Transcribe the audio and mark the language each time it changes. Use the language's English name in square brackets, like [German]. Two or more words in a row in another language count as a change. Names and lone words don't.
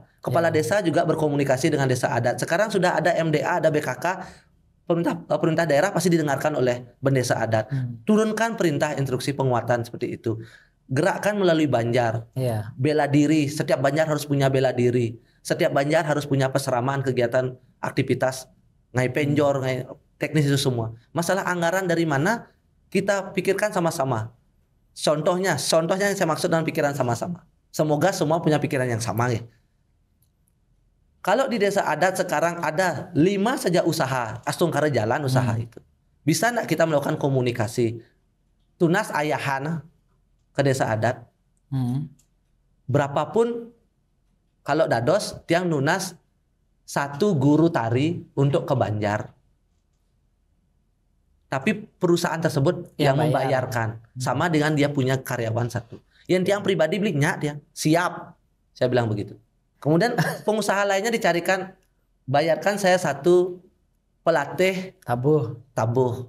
[Indonesian] Kepala desa juga berkomunikasi dengan desa adat. Sekarang sudah ada MDA, ada BKK, pemerintah daerah pasti didengarkan oleh bendesa adat. Turunkan perintah instruksi penguatan seperti itu. Gerakkan melalui Banjar. Bela diri, setiap Banjar harus punya bela diri. Setiap Banjar harus punya peseramaan kegiatan aktivitas ngai penjor, ngai teknis itu semua. Masalah anggaran dari mana kita pikirkan sama-sama. Contohnya yang saya maksud dengan pikiran sama-sama. Semoga semua punya pikiran yang sama ya. Kalau di desa adat sekarang ada 5 saja usaha, astungkara jalan usaha itu. Bisa enggak kita melakukan komunikasi? [Balinese] Tunas ayahan [Indonesian] ke desa adat. Berapapun kalau [Balinese] dados tiang nunas [Indonesian] 1 guru tari untuk ke Banjar. Tapi perusahaan tersebut yang membayarkan sama dengan dia punya karyawan 1. Yang tiang pribadi belinya dia siap. Saya bilang begitu. Kemudian pengusaha lainnya dicarikan, bayarkan saya 1 pelatih tabuh.